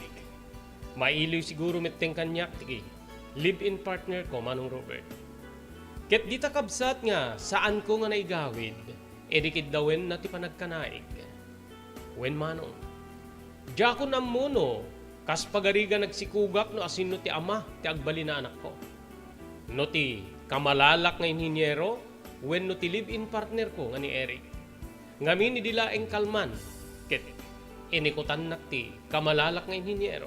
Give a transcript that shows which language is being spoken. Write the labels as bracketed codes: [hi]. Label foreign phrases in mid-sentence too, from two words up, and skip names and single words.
[ilo] Mailiw siguro met teng kanyak tiki. [en] Live-in partner [ilo] ko, Manong Robert. Ket dita kabsat nga, saan ko nga naigawid, edikid dawen na ti panagkanaig. Wen Manong. Diya ko namuno, kas pagariga nagsikugak no asino ti ama, ti agbali na anak ko. No ti kamalalak nga inhinyero, wen no ti [en] live-in partner [ilo] ko nga ni Eric. Ngamin ni dilaeng kalman, ket inikutan nak ti kamalalak nga inhinyero.